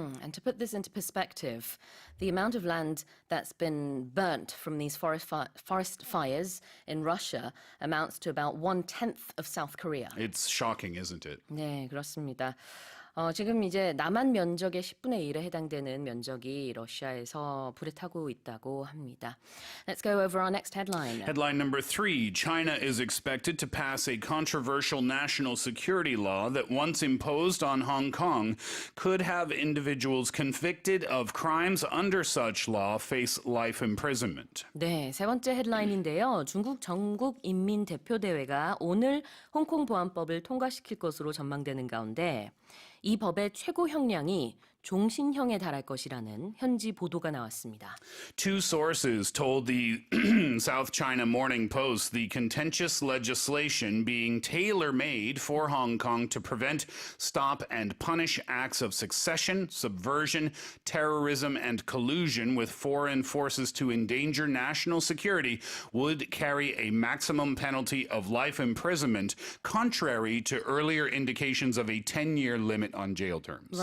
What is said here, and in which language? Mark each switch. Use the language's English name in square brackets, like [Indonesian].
[English] And to put this into perspective, the amount of land that's been burnt from these forest fires in Russia amounts to about 1/10 of South Korea. It's shocking, isn't it? [Korean] 네, 그렇습니다. 지금 이제 남한 면적의 10분의 1에 해당되는 면적이 러시아에서 불에 타고 있다고 합니다. [English] Let's go over our next headline. Headline number 3, China is expected to pass a controversial national security law that once imposed on Hong Kong could have individuals convicted of crimes under such law face life imprisonment. [Korean] 네, 세 번째 헤드라인인데요. 중국 전국인민대표대회가 오늘 홍콩 보안법을 통과시킬 것으로 전망되는 가운데 이 법의 최고 형량이 종신형에 달할 것이라는 현지 보도가 나왔습니다. [English] Two sources told the South China Morning Post the contentious legislation being tailor-made for Hong Kong to prevent, stop, and punish acts of succession, subversion, terrorism, and collusion with foreign forces to endanger national security would carry a maximum penalty of life imprisonment, contrary to earlier indications of a 10-year limit on jail terms.